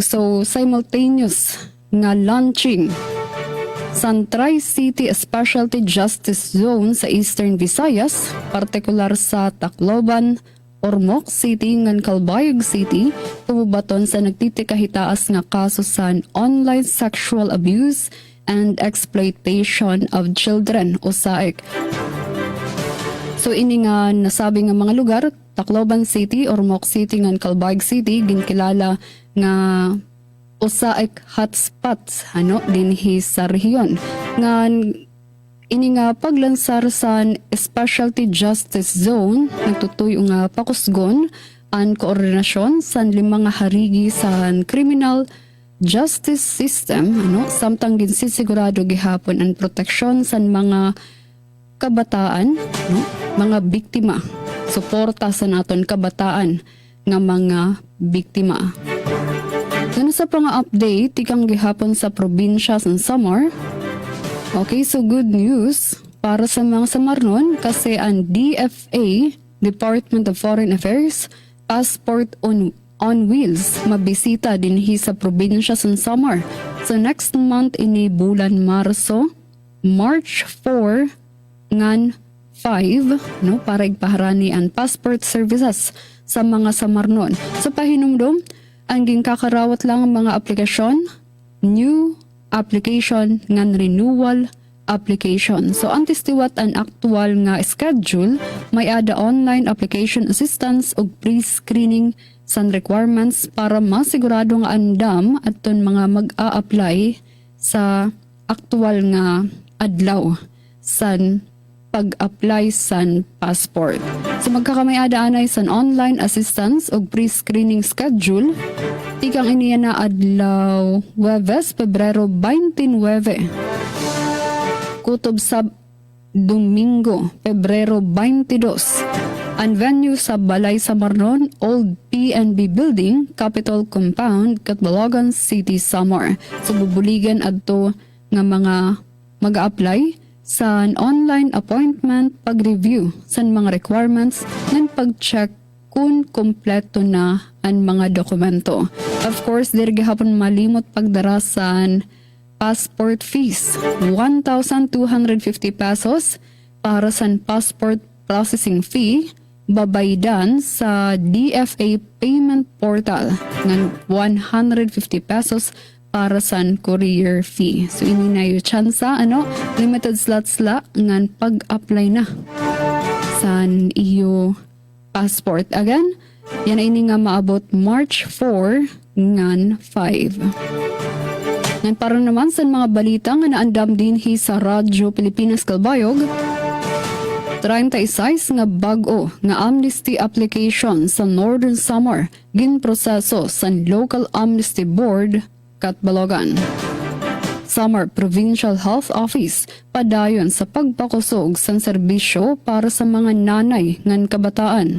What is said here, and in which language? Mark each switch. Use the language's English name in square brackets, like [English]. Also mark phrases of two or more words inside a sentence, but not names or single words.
[Waray] So simultaneous nga launching san Tri-City Specialty Justice Zone sa Eastern Visayas, partikular sa Tacloban, Ormoc City ngan Calbayog City, tumubaton sa nagtitikahitaas nga kaso sa [English] online sexual abuse and exploitation of children [Waray] o SAEC. So ini nga nasabi nga mga lugar, Tacloban City, Ormoc City ngan Calbayog City ginkilala nga SAEC hotspots dinhi sa rehiyon. Ngan ini nga paglansar sa Specialty Justice Zone, nagtutuyo nga pakusgon ang koordinasyon sa 5 nga harigi sa [English] criminal justice system, [Waray] samtang ginsisigurado gihapon ang proteksyon sa mga kabataan, mga biktima, suporta sa naton kabataan nga mga biktima. Ano sa pang-update, ikang gihapon sa probinsya sa Samar. Okay, so [English] good news [Waray] para sa mga Samarnon kasi ang DFA, Department of Foreign Affairs, Passport on Wheels, mabisita dinhi sa probinsya sa Samar. So next month ini bulan Marso, March 4 ngan 5, para ipaharani ang [English] passport services [Waray] sa mga Samarnon. So pahinumdum, ang gingkakarawat lang ang mga aplikasyon [English] new application [Waray] ngan [English] renewal application. [Waray] So antes tiwat ang aktual nga schedule, may ada [English] online application assistance [Waray] ug pre-screening san requirements para masigurado nga andam aton mga mag-a-apply sa aktual nga adlaw san pag-apply san passport. So magkakamay-ada anay san [English] online assistance [Waray] ug [English] pre-screening schedule [Waray] tikang iniya na adlaw Huwebes, Pebrero 29. Kutob sa Domingo, Pebrero 22. Ang venue sa Balay sa Marnon, Old PNB Building, Capitol Compound, Catbalogan City, Samar. So bubuligan adto nga mga mag-apply sa [English] online appointment, [Waray] pag-review sa mga requirements, ng pag-check kung kompleto na ang mga dokumento. [English] Of course, [Waray] diri gihapon malimot pagdarasan [English] passport fees, [Waray] 1,250 pesos para sa [English] passport processing fee, [Waray] babaydan sa DFA [English] payment portal [Waray] ng 150 pesos para sa [English] courier fee. [Waray] So ini na yung tsansa, [English] limited slots [Waray] la ngan pag-apply na sa iyo passport. Again, yan ay ini nga maabot March 4 ngan 5. Ngan para naman sa mga balita nga naandam din sa Radyo Pilipinas Kalbayog, 36 nga bag-o nga [English] amnesty application [Waray] sa Northern Samar ginproseso sa Local Amnesty Board Catbalogan. Samar Provincial Health Office padayon sa pagpakusog sa serbisyo para sa mga nanay ngan kabataan.